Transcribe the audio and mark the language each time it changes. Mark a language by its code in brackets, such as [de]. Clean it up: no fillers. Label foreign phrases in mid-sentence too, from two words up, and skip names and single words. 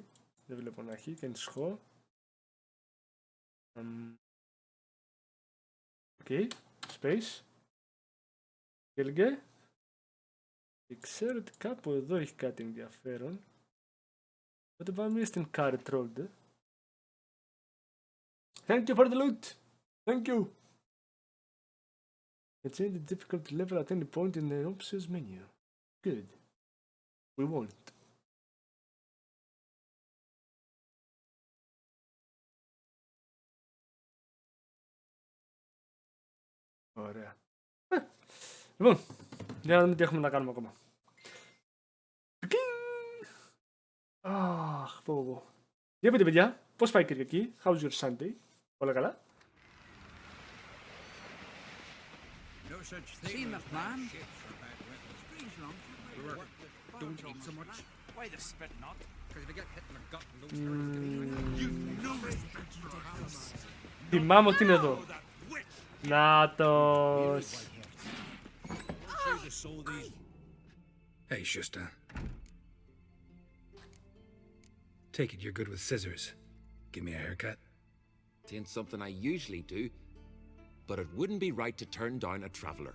[el] Δεν βλέπω να έχει και ανησυχώ. Οκ. Space. Έλεγε. Και ξέρω ότι κάπου εδώ έχει κάτι ενδιαφέρον. Οπότε πάμε στην [en] Carrot Road. Thank you for the loot. Thank you. It's in the difficulty level at any point in the options menu. Good. We won't. [el] Ωραία. Λοιπόν, για να δούμε τι έχουμε να κάνουμε ακόμα. Αχ, πω. Για πείτε παιδιά, πώς πάει η Κυριακή, [en] how's your Sunday, [el] όλα καλά. [en] See my plan? Don't eat so much. Why the spit not? Because if you get hit in the gut and don't you know it. [el] Θυμάμαι ότι είναι εδώ. Νάτος. [en] Hey, Schuster. Take it you're good with scissors. Give me a haircut. It ain't something I usually do, but it wouldn't be right to turn down a traveller.